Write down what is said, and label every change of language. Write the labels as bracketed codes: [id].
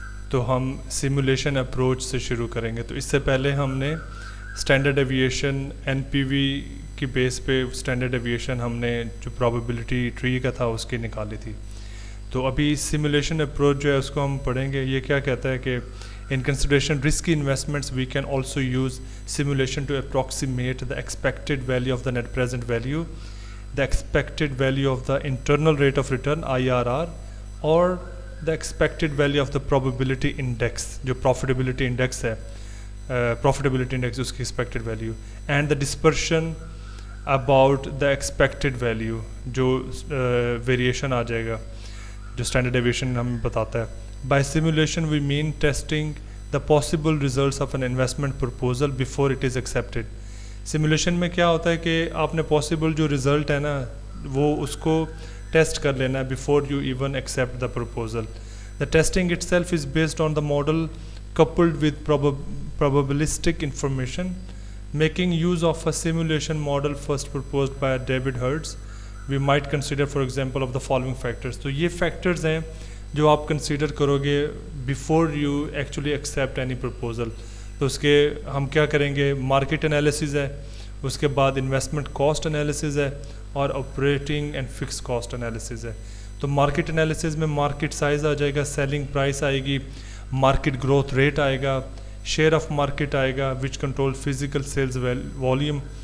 [ur] تو ہم simulation approach سے شروع کریں گے. تو اس سے پہلے ہم نے اسٹینڈرڈ ایویشن این پی وی کی بیس پہ اسٹینڈرڈ ایویشن ہم نے جو پرابیبلٹی ٹری کا تھا اس کی نکالی تھی. تو ابھی سیمولیشن اپروچ جو ہے اس کو ہم پڑھیں گے. یہ کیا کہتا ہے کہ [en] in consideration risky investments, we can also use simulation to approximate the expected value of the net present value, the expected value of the internal rate of return IRR, or the expected value of the probability index, جو profitability index ہے, profitability index اس کی expected value, and the dispersion about the expected value, [ur] جو variation آ جائے گا جو standard deviation ہمیں بتاتا ہے. [en] By simulation we mean testing the possible results of an investment proposal before it is accepted. [ur] Simulation میں کیا ہوتا ہے کہ آپ نے possible جو result ہے نا وہ اس کو ٹیسٹ کر لینا ہے [en] before you even accept the proposal. The testing itself is based on the model coupled with probabilistic information. Making use of a simulation model first proposed by David Hertz, we might consider for example of the following factors. [ur] تو یہ factors ہیں جو آپ consider کرو گے [en] Before you actually accept any proposal. [ur] تو اس کے ہم کیا کریں گے, مارکیٹ انالیسز ہے, اس کے بعد انویسٹمنٹ کاسٹ انالیسز ہے, اور operating and fix cost analysis ہے. تو مارکیٹ انالیسز میں مارکیٹ سائز آ جائے گا, سیلنگ پرائس آئے گی, مارکیٹ گروتھ ریٹ آئے گا, شیئر آف مارکیٹ آئے گا [en] Which control physical sales volume.